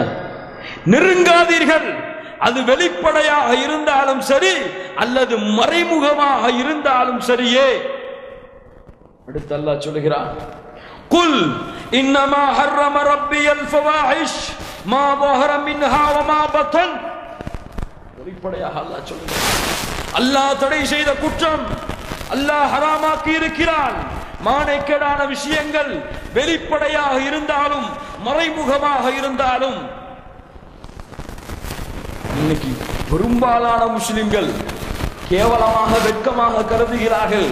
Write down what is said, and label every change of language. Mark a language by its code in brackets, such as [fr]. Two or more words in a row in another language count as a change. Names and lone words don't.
[ta] நெருங்காதீர்கள். அது வெளிப்படையாக இருந்தாலும் சரி அல்லது மறைமுகமாக இருந்தாலும் சரியே. அடுத்து அல்லாஹ் சொல்கிறான், [ar] قل إنما حرم ربي الفواحش ما ظهر منها وما بطن. [ta] வெளிப்படையாக அல்லாஹ் சொல்கிறான், அல்லாஹ் தடை செய்த குற்றம் அல்லாஹ் ஹராமாக்கி இருக்கிறான். மானக்கேடான விஷயங்கள் வெளிப்படையாக இருந்தாலும் மறைமுகமாக இருந்தாலும். இன்னைக்கு பெரும்பாலான முஸ்லிம்கள் கேவலமாக வெட்கமாக கருதுகிறார்கள்.